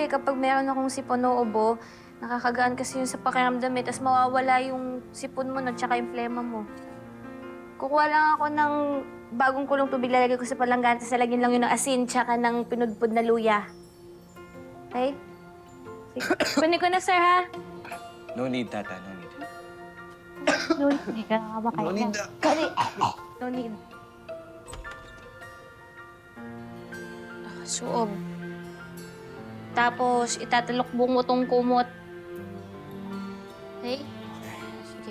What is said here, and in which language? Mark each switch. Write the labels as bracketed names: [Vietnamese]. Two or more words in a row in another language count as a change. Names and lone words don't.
[Filipino] Kapag meron akong sipon o ubo, nakakagaan kasi yun sa pakiramdam eh. Tapos mawawala yung sipon mo, no, tsaka yung plema mo. Kukuha lang ako ng bagong kulong tubig, lalagay ko sa palanggana, tapos lalagyan lang yun ng asin, tsaka ng pinudpud na luya. Okay? Kunin ko na, sir, ha? [English] No need, tata. No need. No need. [Filipino] Hindi ka nakabakain. [English] No need. No need. [Filipino] Suob. Tapos, itatalokbong mo tong kumot. Okay? Sige.